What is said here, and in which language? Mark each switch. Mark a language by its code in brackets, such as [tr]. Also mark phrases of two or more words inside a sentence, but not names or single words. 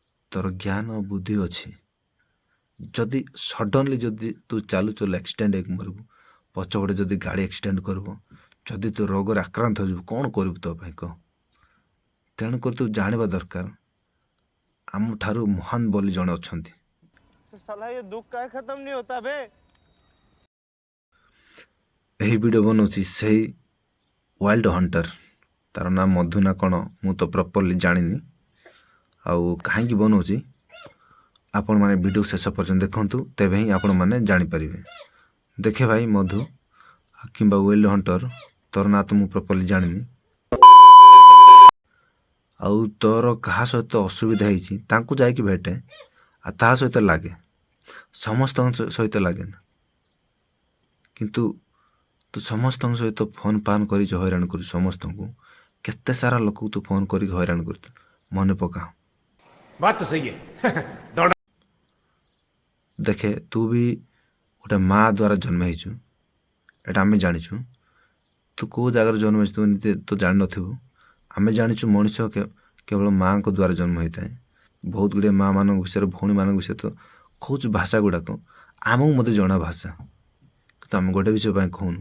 [or] ତୋର ଜ୍ଞାନ ଓ ବୁଦ୍ଧି ଅଛି, ଯଦି ସଡନଲି ଯଦି ତୁ ଚାଲୁ ଚାଲୁ ଆକ୍ସିଡେଣ୍ଟ ହେଇକି ମରିବୁ, ପଛପଟେ ଯଦି ଗାଡ଼ି ଆକ୍ସିଡେଣ୍ଟ କରିବ, ଯଦି ତୁ ରୋଗରେ ଆକ୍ରାନ୍ତ ହୋଇଯିବୁ, କ'ଣ କରିବୁ ତୋ ପାଇଁ କହ? ତେଣୁକରି ତୁ ଜାଣିବା ଦରକାର ଆମଠାରୁ ମହାନ ବୋଲି ଜଣେ ଅଛନ୍ତି। [hi] साला ये दुख का खत्म नहीं होता बे। [or] ଏହି ଭିଡ଼ିଓ ବନାଉଛି ସେହି ୱାଇଲ୍ଡ ହଣ୍ଟର, ତାର ନାଁ ମଧୁ ନା କ'ଣ ମୁଁ ତ ପ୍ରପରଲି ଜାଣିନି। ଆଉ କାହିଁକି ବନାଉଛି ଆପଣମାନେ ଭିଡ଼ିଓ ଶେଷ ପର୍ଯ୍ୟନ୍ତ ଦେଖନ୍ତୁ, ତେବେ ହିଁ ଆପଣମାନେ ଜାଣିପାରିବେ। ଦେଖେ ଭାଇ ମଧୁ କିମ୍ବା ୱାଇଲ୍ଡ ହଣ୍ଟର, ତୋର ନାଁ ତ ମୁଁ ପ୍ରପରଲି ଜାଣିନି। ଆଉ ତୋର କାହା ସହିତ ଅସୁବିଧା ହେଇଛି ତାଙ୍କୁ ଯାଇକି ଭେଟେ, ଆଉ ତାହା ସହିତ ଲାଗେ, ସମସ୍ତଙ୍କ ସହିତ ଲାଗେନା। କିନ୍ତୁ ତୁ ସମସ୍ତଙ୍କ ସହିତ ଫୋନ୍ ଫାନ୍ କରିଛୁ, ହଇରାଣ କରୁଛୁ ସମସ୍ତଙ୍କୁ, କେତେ ସାରା ଲୋକକୁ ତୁ ଫୋନ୍ କରିକି ହଇରାଣ କରୁଛୁ, ମନେ ପକା। [hi] बात तो सही है। [or] ଦେଖେ ତୁ ବି ଗୋଟେ ମା ଦ୍ୱାରା ଜନ୍ମ ହେଇଛୁ, ଏଇଟା ଆମେ ଜାଣିଛୁ। ତୁ କେଉଁ ଜାଗାରେ ଜନ୍ମ ହେଇଛୁ ତୁ ନିଜେ ତ ଜାଣିନଥିବୁ। ଆମେ ଜାଣିଛୁ ମଣିଷ କେବଳ ମାଆଙ୍କ ଦ୍ୱାରା ଜନ୍ମ ହେଇଥାଏ। ବହୁତ ଗୁଡ଼ିଏ ମା ମାନଙ୍କ ବିଷୟରେ, ଭଉଣୀମାନଙ୍କ ବିଷୟରେ ତ କହୁଛୁ ଭାଷା ଗୁଡ଼ାକ ଆମକୁ ମୋତେ ଜଣା ଭାଷା, କିନ୍ତୁ ଆମେ ଗୋଟେ ବିଷୟ ପାଇଁ କହୁନୁ।